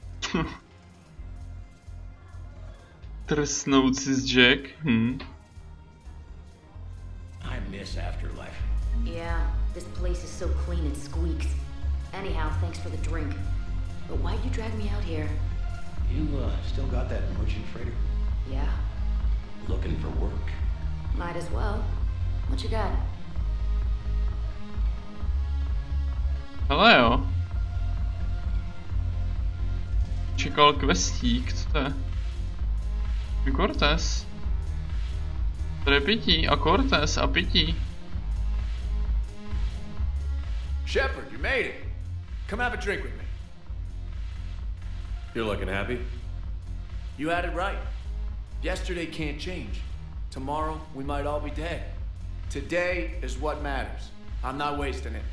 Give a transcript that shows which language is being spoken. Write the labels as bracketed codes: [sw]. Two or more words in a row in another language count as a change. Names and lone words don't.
[cs] Trsnout si z Jack. [en] I miss Afterlife. Yeah, this place is so clean it squeaks. Anyhow, thanks for the drink. But why'd you drag me out here? You, still got that merchant freighter? Yeah, Looking for work? might as well. What you got? [cs] Hele jo. Čekal questík, co to je? Cortez. Tady je pití a Cortez a pití. [en] Shepard, you made it. Come have a drink with me. You're looking happy? You had it right. Yesterday can't change. Tomorrow, we might all be dead. Today is what matters. I'm not wasting it.